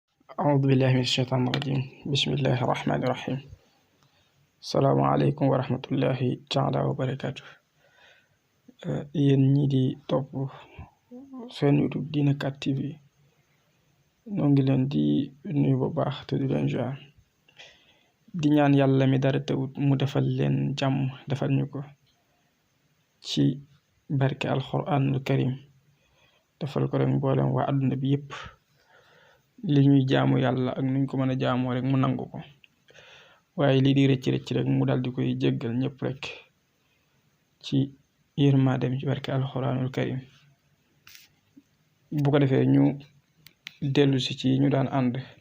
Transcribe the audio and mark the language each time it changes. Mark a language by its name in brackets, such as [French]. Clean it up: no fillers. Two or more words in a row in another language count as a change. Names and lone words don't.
[Arabic] أعوذ بالله من الشيطان الرجيم بسم الله الرحمن الرحيم السلام عليكم ورحمة الله تعالى وبركاته [Wolof] yéen ñi di topp seen YouTube Dina 4 TV ñoo ngi leen di nuyu bu baax te di leen jaar di ñaan yàlla mi dara tawut mu defal leen jàmm defal ñu ko ci barke [Arabic] القرآن الكريم [Wolof] defal ko rek mboolem waa àdduna bi yépp li ñuy jaamu yàlla ak nuñ ko mën a jaamoo rek mu nangu ko waaye lii di rëcc rek mu dal di koy jéggal ñëpp rek ci yërmandeem ci barke [Arabic] القرآن الكريم [Wolof] bu ko defee ñu dellu si ci ñu daan ànd